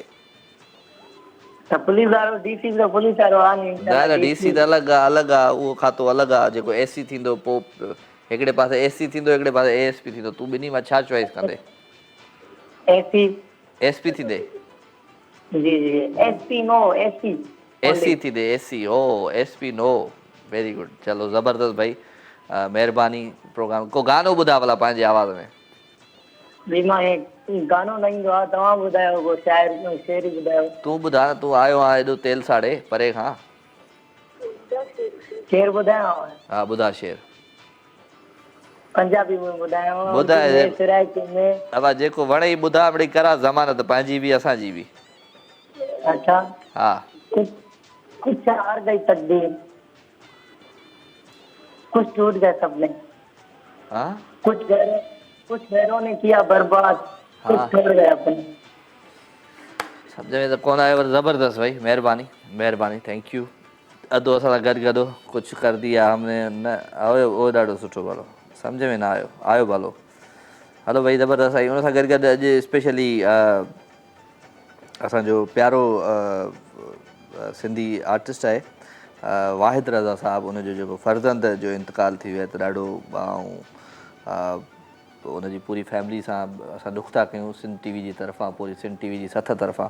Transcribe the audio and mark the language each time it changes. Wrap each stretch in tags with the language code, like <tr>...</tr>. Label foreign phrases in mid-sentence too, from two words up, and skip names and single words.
<sd>त पुलिस वारो डीसी त पुलिस वारो आहे नी। न डीसी त अलॻि आहे, अलॻि आहे, उहो खातो अलॻि आहे। जेको एसी थींदो, पोइ हिकिड़े पासे एसी थींदो, हिकिड़े पासे एएसपी थींदो। तूं ॿिन्ही मां छा चॉइस कंदे? एसपी थींदे? जी जी एसपी नो एसपी एसी थींदे, एसी। ओ एसपी नो,</sd> <en>very good.</en> <sd>चलो ज़बरदस्त भाई, महिरबानी। प्रोग्राम को गानो ॿुधा भला पंहिंजी आवाज़ में। जी मां गानो न ईंदो आहे, तव्हां ॿुधायो को शेर ॿुधायो। तूं ॿुधा, तूं आयो आहे एॾो तेल साड़े परे खां। शेर ॿुधायांव? हा ॿुधा शेर। पंजाबी में ॿुधायांव? ॿुधाए। में अब जेको वणे ई ॿुधा, बड़ी करा ज़मानत पंहिंजी बि असांजी बि। अच्छा हा।</sd> <hi>कुछ हार गई तकदीर, कुछ टूट गए सपने, हाँ कुछ घरों ने किया बर्बाद, कुछ छोड़ गए अपने।</hi> <sd>सम्झ में त कोन आयो, ज़बरदस्त भाई, महिरबानी महिरबानी,</sd> <en>thank you.</en> <sd>अधो असां सां गॾु गॾो कुझु</sd> <hi>कर दिया हमने</hi> <sd>न आयो, उहो ॾाढो सुठो भलो। सम्झ में न आयो, आयो भलो। हलो भाई ज़बरदस्त आहे। हुन सां गॾु गॾु अॼु स्पेशली असांजो प्यारो सिंधी आर्टिस्ट आहे वाहिद रज़ा साहब। उनजो जेको फर्ज़ंद जो इंतकाल थी वियो आहे, त ॾाढो उनजी पूरी फैमिली सां असां दुख था कयूं, सिंध टीवी जी तरफ़ां, पूरी सिंध टीवी जी सथ तरफ़ां।</sd>